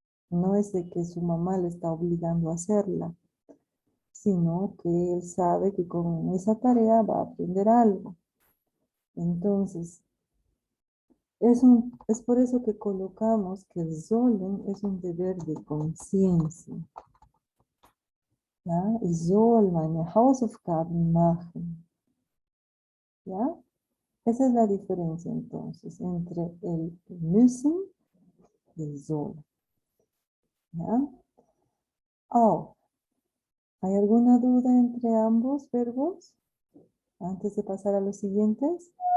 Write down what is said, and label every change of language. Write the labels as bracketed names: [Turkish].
[Spanish] No es de que su mamá le está obligando a hacerla, sino que él sabe que con esa tarea va a aprender algo. Entonces, es por eso que colocamos que el sollen es un deber de conciencia. ¿Ya? [German] Ich soll meine Hausaufgaben machen. [Spanish] ¿Ya? Esa es la diferencia entonces entre el müssen y el soll. ¿Ya? Oh, ¿hay alguna duda entre ambos verbos? Antes de pasar a los siguientes.